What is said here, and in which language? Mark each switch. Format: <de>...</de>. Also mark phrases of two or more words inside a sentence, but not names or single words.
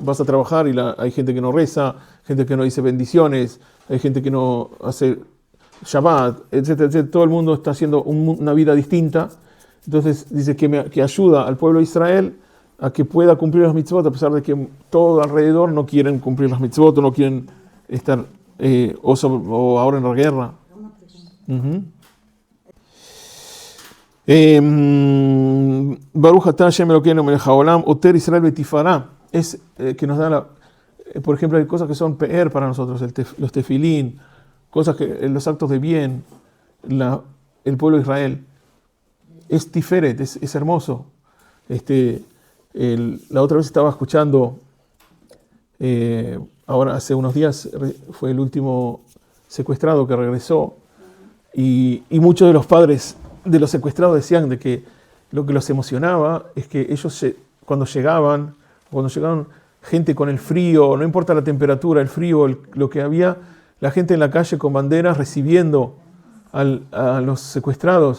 <es>Vas a trabajar y hay gente que no reza, gente que no dice bendiciones, hay gente que no hace Shabbat, etcétera, etcétera. Todo el mundo está haciendo una vida distinta. Entonces dice que ayuda al pueblo de Israel a que pueda cumplir las mitzvot, a pesar de que todo alrededor no quieren cumplir las mitzvot o no quieren estar o ahora en la guerra.</es> <he>ברוך אתה השם אלוקינו מלך העולם עוטר ישראל בתפארה,</he> <es>es que nos da por ejemplo, hay cosas que son pe'er para nosotros, los tefilín, cosas los actos de bien, el pueblo de Israel es tiferet, es hermoso. La otra vez estaba escuchando, ahora hace unos días fue el último secuestrado que regresó, y muchos de los padres de los secuestrados decían de que lo que los emocionaba es que ellos cuando llegaban gente con el frío, no importa la temperatura, el frío, lo que había, la gente en la calle con banderas recibiendo a los secuestrados.</es>